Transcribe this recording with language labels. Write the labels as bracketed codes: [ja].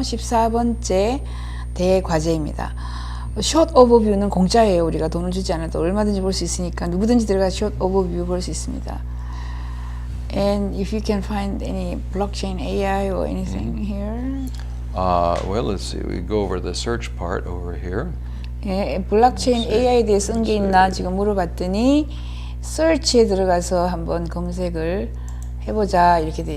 [ko] 14번째 대과제입니다. 숏 오버뷰는 공짜예요. 우리가 돈을 주지 않아도 얼마든지 볼 수 있으니까 누구든지 들어가 숏 오버뷰 볼 수 있습니다. [en] And if you can find any blockchain AI or anything here. Well, let's see. We go over the search part over here. [ko] 예, 블록체인 AI에 대해 쓴 게 있나 지금 물어봤더니 search에 들어가서 한번 검색을 해보자 이렇게 돼